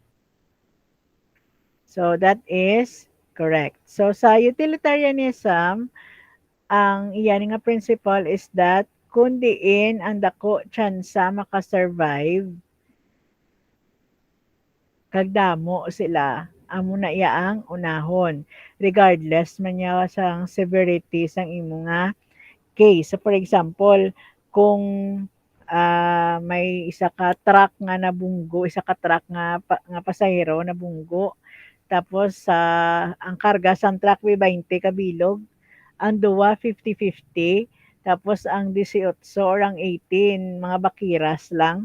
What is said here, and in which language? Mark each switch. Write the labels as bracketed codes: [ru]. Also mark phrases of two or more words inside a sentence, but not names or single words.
[en] So that is correct. [hil] So sa utilitarianism, ang iyan nga principle [en] is that [hil] kung diin ang dako tsansa makasurvive, kagdamo sila, amo na iya ang unahon. Regardless man niya sang severity sang imo nga case. [en] So for example, [hil] kung may isa ka truck nga nabunggo, isa ka truck nga pasahero nabunggo, tapos ang karga sa truck may 20 kabilog, ang duwa 50-50, tapos ang 18 or ang 18 mga bakiras lang.